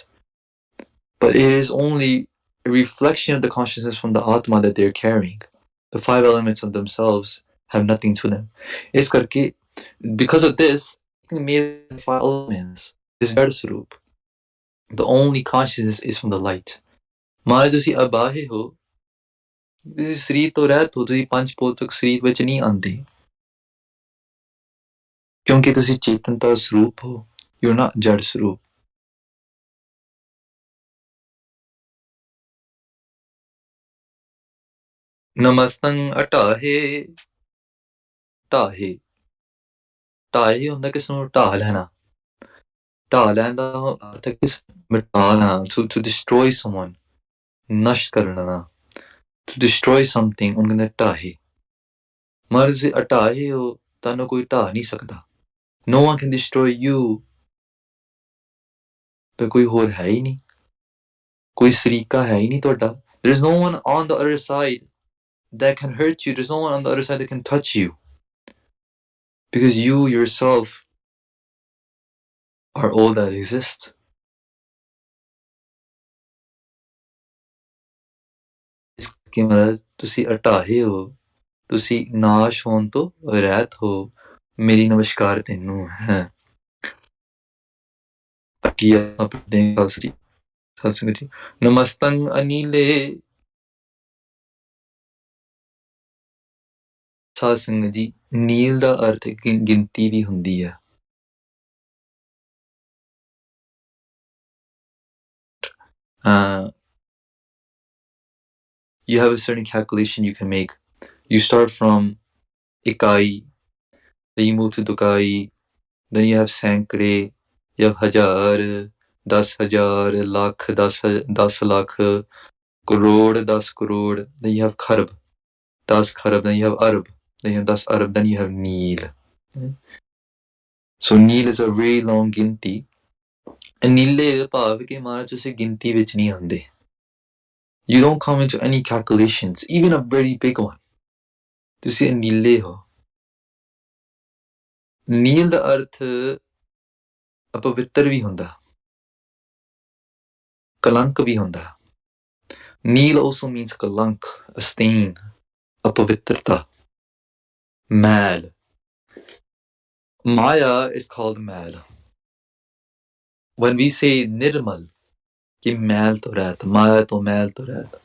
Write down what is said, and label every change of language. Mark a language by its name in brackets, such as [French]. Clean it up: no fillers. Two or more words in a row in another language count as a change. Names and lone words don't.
[English] But it is only a reflection of the consciousness from the Atma that they're carrying. The five elements of themselves have nothing to them. [Punjabi] ਇਸ ਕਰਕੇ, [English] because of this, made the five elements is [Punjabi] ਜੜ ਸਰੂਪ. [English] The only consciousness is from the light. [Punjabi] Maharaj ਤੁਸੀਂ ਅਬਾਹੇ ਹੋ, ਤੁਸੀਂ ਸਰੀਰ ਤੋਂ ਰਹਿਤ ਹੋ, ਤੁਸੀਂ ਪੰਜ ਭੌਤਿਕ ਸਰੀਰ ਵਿੱਚ ਨਹੀਂ ਆਉਂਦੇ, ਕਿਉਂਕਿ ਤੁਸੀਂ ਚੇਤਨਤਾ ਸਰੂਪ ਹੋ. [English] You're not [Punjabi] ਜੜ ਸਰੂਪ. ਨਮਸਤੰ ਅਟਾਹੇ. ਢਾਹੇ, ਢਾਹੇ ਹੁੰਦਾ ਕਿਸ ਨੂੰ ਢਾਹ ਲੈਣਾ. ਢਾਹ ਲੈਣ ਦਾ ਅਰਥ ਹੈ ਕਿਸ ਮਿਟਾਣਾ, [English] to destroy someone, [Punjabi] ਨਸ਼ਟ ਕਰਨਾ, [English] to destroy something, [Punjabi] ਉਹਨਾਂ ਨੇ ਢਾਹੇ. ਮਹਾਰਾਜ ਤੁਸੀਂ ਅਟਾਹੇ ਹੋ, ਤੁਹਾਨੂੰ ਕੋਈ ਢਾਹ ਨਹੀਂ ਸਕਦਾ. [English] No one can destroy you. [Punjabi] ਪਰ ਕੋਈ ਹੋਰ ਹੈ ਹੀ ਨਹੀਂ, ਕੋਈ ਸਰੀਕਾ ਹੈ ਹੀ ਨਹੀਂ ਤੁਹਾਡਾ. [English] There's no one on the other side that can hurt you. There's no one on the other side that can touch you, because you yourself are all that exists. [Punjabi] ਇਸ ਕਰਕੇ ਮਹਾਰਾਜ ਤੁਸੀਂ ਅਟਾਹੇ ਹੋ, ਤੁਸੀਂ ਨਾਸ਼ ਹੋਣ ਤੋਂ ਰਹਿਤ ਹੋ. ਮੇਰੀ ਨਮਸਕਾਰ ਤੈਨੂੰ ਹੈ. ਕੀ ਆਪਣੇ ਸਤਿਸੰਗ ਜੀ. ਨਮਸਤੰ ਅਨੀਲੇ. ਸਤਿਸੰਗ ਜੀ, ਨੀਲ ਦਾ ਅਰਥ ਗਿਣਤੀ ਵੀ ਹੁੰਦੀ ਹੈ. [English] You have a certain calculation you can make. You start from ikai, then you move to dukai, then you have sankre, you have hajar, 10,000, lakh, 10 lakh, crore, 10 crore, then you have kharab, 10 kharab, then you have arab, then you have 10 arab, then you have neel. So neel is a very long ginti. [Punjabi] And ਨੀਲੇ ਦਾ ਭਾਵ ਕਿ ਮਹਾਰਾਜ ਤੁਸੀਂ ਗਿਣਤੀ ਵਿੱਚ ਨਹੀਂ ਆਉਂਦੇ. [English] You don't come into any calculations, even a very big one. [Punjabi] ਤੁਸੀਂ ਨੀਲੇ ਹੋ. ਨੀਲ ਦਾ ਅਰਥ ਅਪਵਿੱਤਰ ਵੀ ਹੁੰਦਾ, ਕਲੰਕ ਵੀ ਹੁੰਦਾ. [English] Neel also means kalank, a stain, [Punjabi] ਅਪਵਿੱਤਰਤਾ, ਮਲ. [English] Maya is called mal. When we say [Punjabi] ਨਿਰਮਲ, ਕਿ ਮਲ ਤੋਂ ਰਹਿਤ, ਮਾਇਆ ਤੋਂ ਮਲ ਤੋਂ ਰਹਿਤ.